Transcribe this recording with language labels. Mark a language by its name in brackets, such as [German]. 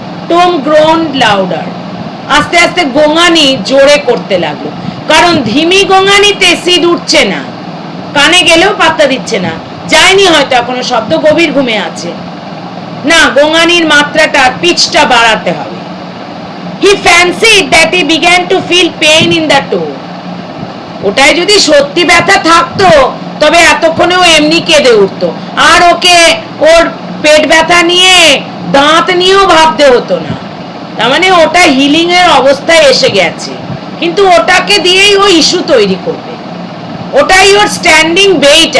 [Bangla] Tom গ্রোনড louder, আস্তে আস্তে গোঙানি জোরে করতে লাগলো, কারণ ধিমি গোঙানিতে সিদ উঠছে না, কানে গেলেও পাত্তা দিচ্ছে না, যায়নি হয়তো এখনো, শব্দ, গভীর ঘুমে আছে না, গোঙানির মাত্রাটা, পিচটা বাড়াতে হবে। [English] He fancied that he began to feel pain in the toe. [Bangla] ওটাই যদি সত্যি ব্যথা থাকতো, তবে এতক্ষণেও এমনি কেঁদে উঠতো, আর ওকে ওর পেট ব্যথা নিয়ে, দাঁত নিয়েও ভাবতে হতো না। তার মানে ওটা হিলিং এর অবস্থায় এসে গেছে, কিন্তু ওটাকে দিয়েই ও ইস্যু তৈরি করবে, ওটাই ওর স্ট্যান্ডিং বেইট।